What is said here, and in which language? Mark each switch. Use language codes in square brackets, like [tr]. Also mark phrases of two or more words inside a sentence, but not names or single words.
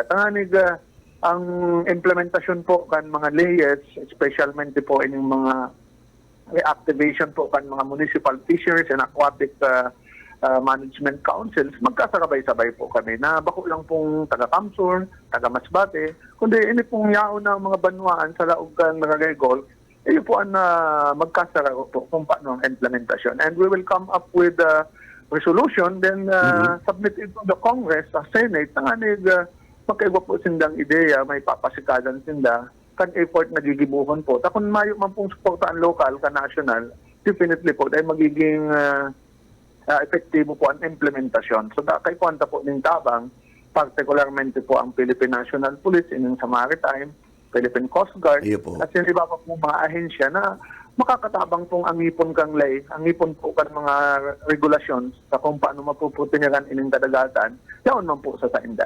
[bik] Tanganig ang implementasyon po kan mga layers, especialmente po ining mga reactivation po kan mga [en] municipal fisheries and aquatic management councils, [bik] magkasarabay-sabay po kami na bako lang pong taga-Kamsur, taga-Masbate, kundi ini pong yaon ng mga banwaan sa laog ng Cagayan, iyo po ang magkasarap po kung paano ang implementasyon. [en] And we will come up with a resolution, then submit it to the Congress, [bik] sa Senate, tanganig magkaiba po sindang ideya, may papasikadan sinda, kan effort na gigibuhon po. Kung mayo man pong supportaan local, ka national, definitely po, dahil magiging epektibo po ang implementasyon. So kay kwanta po ng tabang, particularmente po ang Philippine National Police, ining sa Maritime, Philippine Coast Guard, at yung iba pa po mga ahensya na makakatabang pong angipon kang lay, angipon po kan mga regulations sa kung paano mapuputingiran ining kadagatan, yaon man po sa tainda.